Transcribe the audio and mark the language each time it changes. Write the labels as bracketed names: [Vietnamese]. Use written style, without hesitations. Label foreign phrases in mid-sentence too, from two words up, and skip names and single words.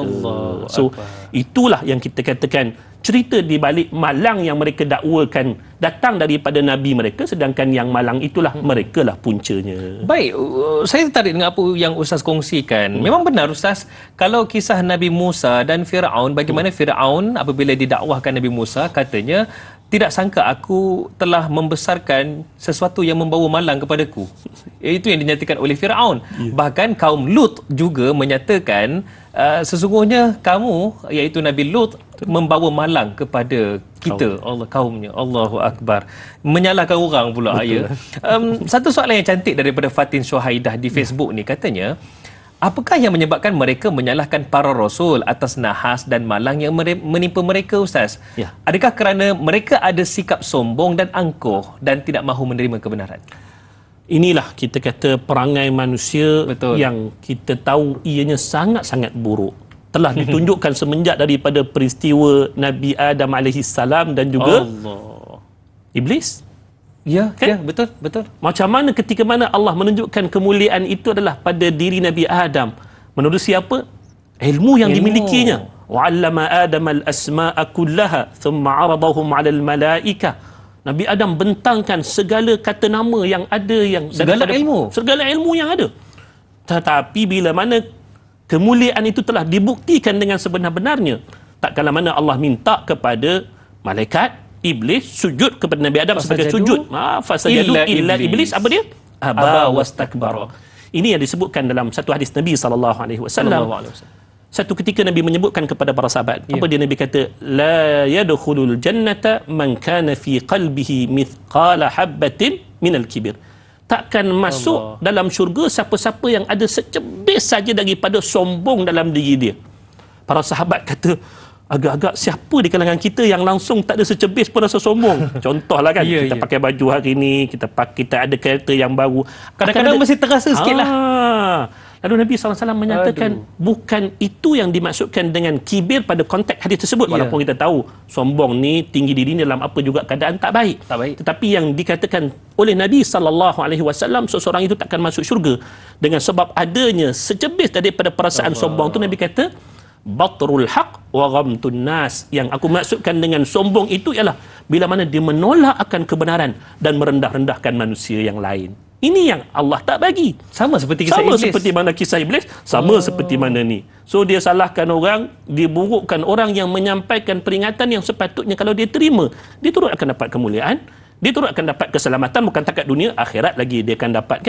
[Malay] So itulah yang kita katakan cerita di balik malang yang mereka dakwakan datang daripada Nabi mereka, sedangkan yang malang itulah mereka lah puncanya. Baik, saya tertarik dengan apa yang Ustaz kongsikan. Memang benar Ustaz, kalau kisah Nabi Musa dan Fir'aun, bagaimana Fir'aun apabila didakwahkan Nabi Musa, katanya tidak sangka aku telah membesarkan sesuatu yang membawa malang kepadaku. Itu yang dinyatakan oleh Fir'aun. Bahkan kaum Lut juga menyatakan sesungguhnya kamu, iaitu Nabi Lut, membawa malang kepada kita, Allah kaumnya. [Arabic] الله أكبر. [Malay] Menyalahkan orang pula. Satu soalan yang cantik daripada Fatin Syuhaidah di Facebook ni, katanya, apakah yang menyebabkan mereka menyalahkan para rasul atas nahas dan malang yang menimpa mereka, Ustaz? Adakah kerana mereka ada sikap sombong dan angkuh dan tidak mahu menerima kebenaran? Inilah kita kata perangai manusia yang kita tahu ianya sangat-sangat buruk. Telah ditunjukkan semenjak daripada peristiwa Nabi Adam AS dan juga Iblis. Ya, kan? Ya, betul. Macam mana ketika mana Allah menunjukkan kemuliaan itu adalah pada diri Nabi Adam. Menurut siapa? Ilmu yang dimilikinya. [Arabic] وعلم آدم الأسماء كلها ثم عرضهم على الملائكة. [Malay] Nabi Adam bentangkan segala kata nama yang ada, yang segala ilmu yang ada. Tetapi bila mana kemuliaan itu telah dibuktikan dengan sebenar-benarnya. Tak kala mana Allah minta kepada malaikat, iblis sujud kepada Nabi Adam sebagai sujud. [Arabic] فسجدوا إلا إبليس. [Malay] Apa dia? [Arabic] أبى واستكبر. [Malay] Ini yang disebutkan dalam satu hadis Nabi SAW. Satu ketika Nabi menyebutkan kepada para sahabat, apa dia Nabi kata? [Arabic] لا يدخل الجنة من كان في قلبه مثقال حبة من الكبر. [Malay] Takkan masuk dalam syurga siapa-siapa yang ada secebis saja daripada sombong dalam diri dia. Para sahabat kata, agak-agak siapa di kalangan kita yang langsung tak ada secebis pun rasa sombong? Contohlah kan, kita pakai baju hari ni, kita ada kereta yang baru. Kadang-kadang mesti terasa sikit lah. Lalu Nabi SAW menyatakan, bukan itu yang dimaksudkan dengan kibir pada konteks hadis tersebut. Walaupun kita tahu sombong ni, tinggi diri ni dalam apa juga keadaan tak baik. Tetapi yang dikatakan oleh Nabi SAW, seseorang itu takkan masuk syurga dengan sebab adanya secebis daripada perasaan sombong tu. Nabi kata, [Arabic] بطر الحق وغمط الناس. [Malay] Yang aku maksudkan dengan sombong itu ialah bila mana dia menolak akan kebenaran dan merendah-rendahkan manusia yang lain. Ini yang Allah tak bagi. Sama seperti kisah iblis. Seperti mana kisah iblis, sama seperti mana ni. So dia salahkan orang, dia burukkan orang yang menyampaikan peringatan yang sepatutnya kalau dia terima, dia turut akan dapat kemuliaan, dia turut akan dapat keselamatan, bukan takat dunia, akhirat lagi dia akan dapatkan.